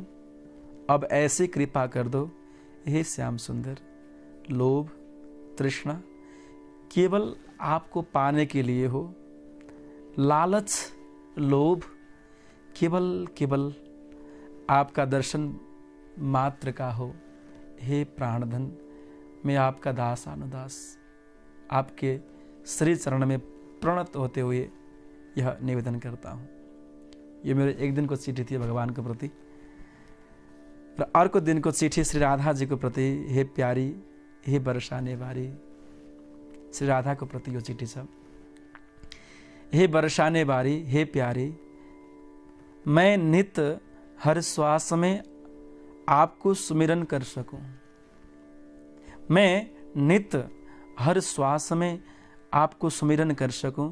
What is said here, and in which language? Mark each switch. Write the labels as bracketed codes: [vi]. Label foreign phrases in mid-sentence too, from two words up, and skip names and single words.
[hi] अब ऐसी कृपा कर दो हे श्याम सुंदर, लोभ तृष्णा केवल आपको पाने के लिए हो, लालच लोभ केवल आपका दर्शन मात्र का हो। हे प्राणधन, मैं आपका दास अनुदास आपके श्री चरण में प्रणत होते हुए यह निवेदन करता हूँ। ये मेरे एक दिन को चिठी थी भगवान के प्रति, [ne] र अर्को दिनको चिठी श्री राधा जी को प्रति। [hi] हे प्यारी, हे बरसाने बारी, [ne] श्री राधा को प्रति यो चिठी छ। [hi] हे बरसाने बारी, हे प्यारी, मैं नित हर श्वास में आपको सुमिरन कर सकूं। मैं नित हर श्वास में आपको सुमिरन कर सकूं।